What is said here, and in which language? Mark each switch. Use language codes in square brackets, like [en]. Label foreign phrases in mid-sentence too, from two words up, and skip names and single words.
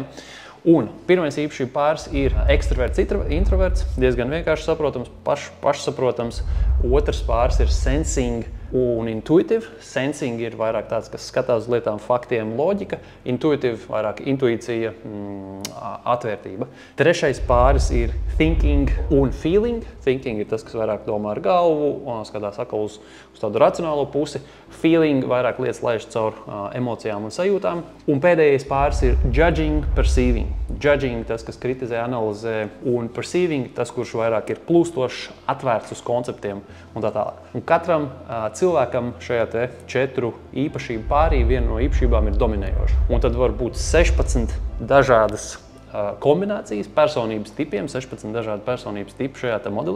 [lv] Un pirmais īpašību pāris ir ekstraverts, introverts, diezgan vienkārši saprotams, pašsaprotams. Otrs pāris ir sensing un intuitive. Sensing ir vairāk tāds, kas skatās uz lietām, faktiem, loģika. Intuitive vairāk intuīcija, atvērtība. Trešais pāris ir thinking un feeling. Thinking ir tas, kas vairāk domā ar galvu, skatās atkal uz tādu racionālo pusi. Feeling vairāk lietas laiž caur emocijām un sajūtām. Un pēdējais pāris ir [en] judging, perceiving. [lv] Judging tas, kas kritizē, analizē, un perceiving tas, kurš vairāk ir plūstošs, atvērts uz konceptiem un tā tālāk. Un katram cilvēkam šajā 4 īpašību pārī viena no īpašībām ir dominējoša. Un tad var būt 16 dažādas kombinācijas personības tipiem, 16 dažādi personības tipi šajā modelī.